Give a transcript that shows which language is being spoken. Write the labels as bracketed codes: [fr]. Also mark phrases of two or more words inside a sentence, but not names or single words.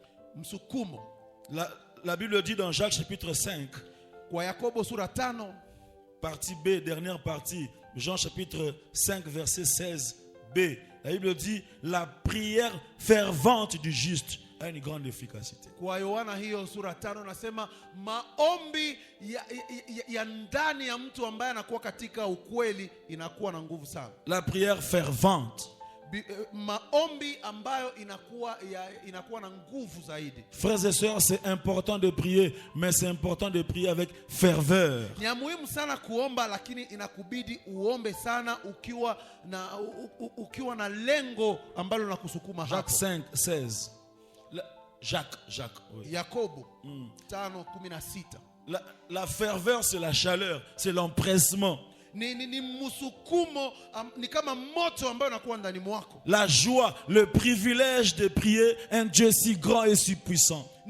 [fr] La Bible dit dans Jacques chapitre 5, partie B, dernière partie, Jean chapitre 5 verset 16b. La Bible dit la prière fervente du juste a une grande efficacité. [sw] Kwa Yohana hiyo sura 5 nasema maombi ya ndani ya mtu ambaye anakuwa katika ukweli inakuwa na nguvu sana. [fr] La prière fervente. [sw] Maombi ambayo inakuwa na nguvu zaidi. [fr] Frères et sœurs, c'est important de prier, mais c'est important de prier avec ferveur. [sw] Ni muhimu sana kuomba, lakini inakubidi uombe sana ukiwa na lengo ambalo linakusukuma hapo. [fr] Jacques 5:16. Jacques. Oui. [sw] Yakobo 5:16. [fr] La ferveur, c'est la chaleur, c'est l'empressement. La joie, le privilège de prier un Dieu si grand et si puissant.